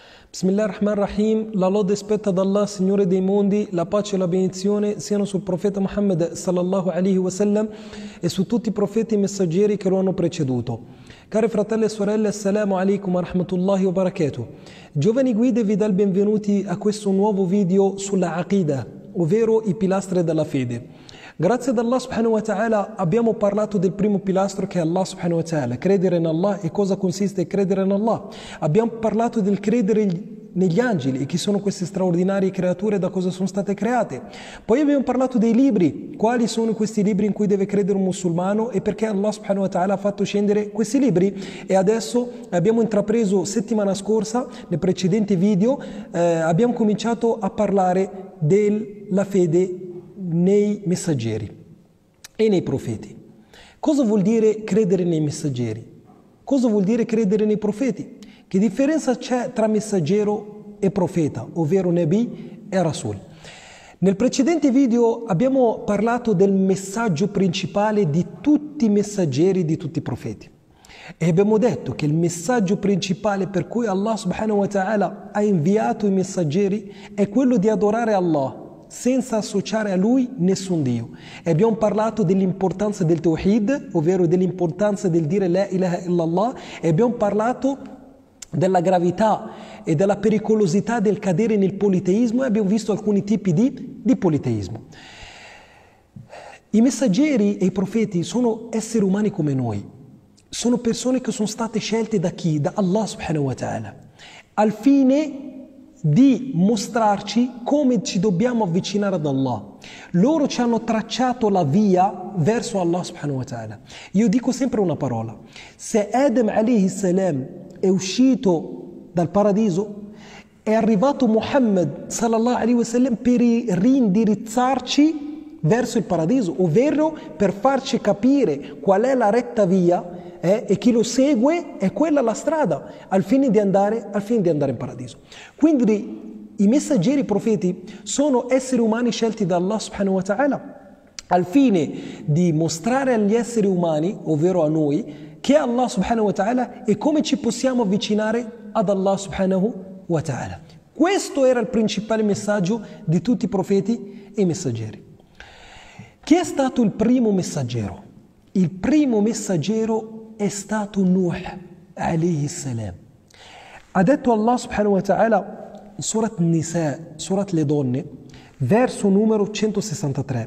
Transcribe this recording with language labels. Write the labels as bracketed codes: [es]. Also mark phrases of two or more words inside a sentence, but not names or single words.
[ar] بسم الله الرحمن الرحيم, [it] la lode spetta ad Allah, Signore dei mondi, la pace e la benedizione siano sul profeta Muhammad [ar] صلى الله عليه وسلم [it] e su tutti i profeti e messaggeri che lo hanno preceduto. Cari fratelli e sorelle, [ar] السلام عليكم ورحمة الله وبركاته. [it] Giovani guide vi dà il benvenuti a questo nuovo video sulla Aqidah, ovvero i pilastri della fede. Grazie ad Allah [ar] سبحانه وتعالى [it] abbiamo parlato del primo pilastro che è Allah [ar] سبحانه وتعالى, [it] credere in Allah e cosa consiste credere in Allah. Abbiamo parlato del credere negli angeli e chi sono queste straordinarie creature e da cosa sono state create. Poi abbiamo parlato dei libri, quali sono questi libri in cui deve credere un musulmano e perché Allah [ar] سبحانه وتعالى [it] ha fatto scendere questi libri. E adesso abbiamo intrapreso settimana scorsa, nei precedenti video, abbiamo cominciato a parlare della fede nei messaggeri e nei profeti. Cosa vuol dire credere nei messaggeri? Cosa vuol dire credere nei profeti? Che differenza c'è tra messaggero e profeta, ovvero Nabi e Rasul? Nel precedente video abbiamo parlato del messaggio principale di tutti i messaggeri, di tutti i profeti. E abbiamo detto che il messaggio principale per cui Allah [ar] سبحانه وتعالى [it] ha inviato i messaggeri è quello di adorare Allah senza associare a Lui nessun Dio. E abbiamo parlato dell'importanza del Tawhid, ovvero dell'importanza del dire [ar] لا إله إلا الله, [it] e abbiamo parlato della gravità e della pericolosità del cadere nel politeismo e abbiamo visto alcuni tipi di politeismo. I messaggeri e i profeti sono esseri umani come noi, sono persone che sono state scelte da chi? Da Allah [ar] سبحانه وتعالى, [it] al fine di mostrarci come ci dobbiamo avvicinare ad Allah. Loro ci hanno tracciato la via verso Allah [ar] سبحانه وتعالى. [it] Io dico sempre una parola: se Adam [ar] عليه السلام [it] è uscito dal paradiso, è arrivato Muhammad [ar] صلى الله عليه وسلم [it] per reindirizzarci verso il paradiso, ovvero per farci capire qual è la retta via e chi lo segue è quella la strada al fine di andare in paradiso. Quindi i messaggeri, i profeti sono esseri umani scelti da Allah [ar] سبحانه وتعالى [it] al fine di mostrare agli esseri umani, ovvero a noi, che è Allah [ar] سبحانه وتعالى [it] e come ci possiamo avvicinare ad Allah [ar] سبحانه وتعالى. [it] Questo era il principale messaggio di tutti i profeti e i messaggeri. Chi è stato il primo messaggero? Il primo messaggero è stato Nuh [ar] عليه السلام. [it] Ha detto Allah [ar] سبحانه وتعالى [it] in Surat Nisa, Surat le donne, verso numero 163.